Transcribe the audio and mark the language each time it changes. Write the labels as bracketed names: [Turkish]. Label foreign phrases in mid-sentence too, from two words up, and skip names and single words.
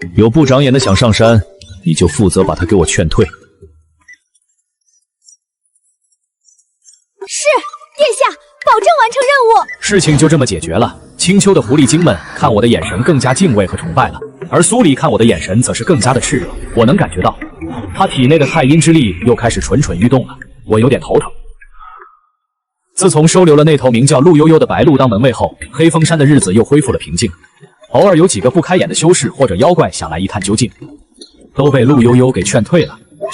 [Chinese] 有不長眼的想上山，你就負責把他給我勸退。是，殿下，保證完成任務。事情就這麼解決了。青丘的狐狸精們看我的眼神更加敬畏和崇拜了，而蘇黎看我的眼神則是更加的熾熱。我能感覺到，他體內的太陰之力又開始蠢蠢欲動了，我有點頭疼。自從收留了那頭名叫陸悠悠的白鹿當門衛後，黑風山的日子又恢復了平靜。偶爾有幾個不開眼的修士或者妖怪想來一探究竟，都被陸悠悠給勸退了。